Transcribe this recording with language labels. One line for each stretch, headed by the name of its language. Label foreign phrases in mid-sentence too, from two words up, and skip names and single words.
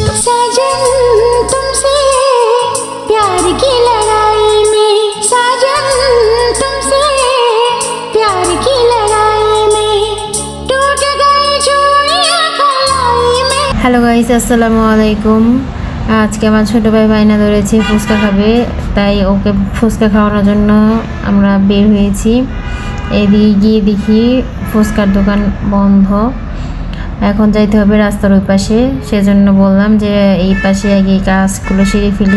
Hindi: साजन तुमसे प्यार की लड़ाई में, साजन तुमसे प्यार की लड़ाई में टूट गई चूड़ियां कलाई में।
English: hello guys,
Arabic: السلام عليكم.
Bangla: আজকে আমার ছোট ভাই বাইনা ধরেছে ফুচকা খাবে, তাই ওকে ফুচকা খাওয়ানোর জন্য আমরা বের হয়েছি। এদিকে গিয়ে দেখি ফুচকার দোকান বন্ধ। এখন যাইতে হবে রাস্তার ওই পাশে, সেজন্য বললাম যে এই পাশে আগে কাজগুলো সেরে ফেলি।